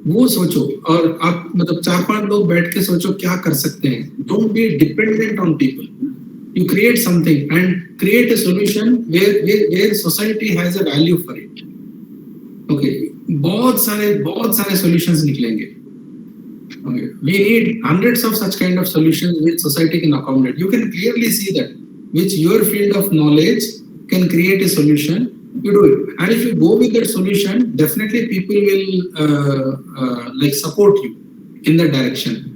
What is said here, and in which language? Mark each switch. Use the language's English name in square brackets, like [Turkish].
[Hindi] वो सोचो और आप मतलब 4-5 लोग बैठ के सोचो क्या कर सकते हैं. [English] Don't be dependent on people. You create something and create a solution where society has a value for it. [Hindi] Okay, बहुत सारे solutions निकलेंगे. [English] Okay, we need hundreds of such kind of solutions which society can accommodate. You can clearly see that which your field of knowledge can create a solution. You do it, and if you go with that solution, definitely people will like support you in that direction.